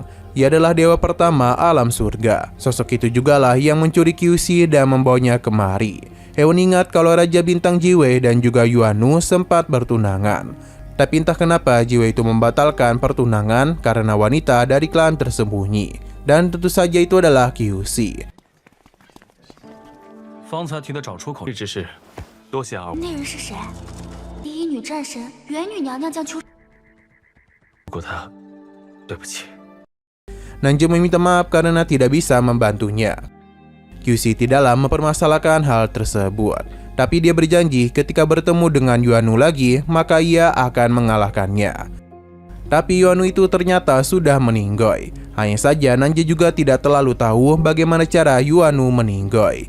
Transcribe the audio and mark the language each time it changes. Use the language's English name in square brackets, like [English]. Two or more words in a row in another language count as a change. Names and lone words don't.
[Indonesian] Ia adalah dewa pertama alam surga. Sosok itu jugalah yang mencuri Kyushi dan membawanya kemari. Hewan ingat kalau Raja Bintang Jiwei dan juga Yuanu sempat bertunangan. Tapi entah kenapa Jiwei itu membatalkan pertunangan karena wanita dari klan tersembunyi. Dan tentu saja itu adalah Kyushi. [Chinese] 方才提的找出口之事，多谢二位。那人是谁？第一女战神元女娘娘将秋。不过他，对不起。 [Indonesian] Nanja meminta maaf karena tidak bisa membantunya. Kyushi tidaklah mempermasalahkan hal tersebut, tapi dia berjanji ketika bertemu dengan Yuanu lagi, maka ia akan mengalahkannya. Tapi Yuanu itu ternyata sudah meninggoy. Hanya saja Nanja juga tidak terlalu tahu bagaimana cara Yuanu meninggoy.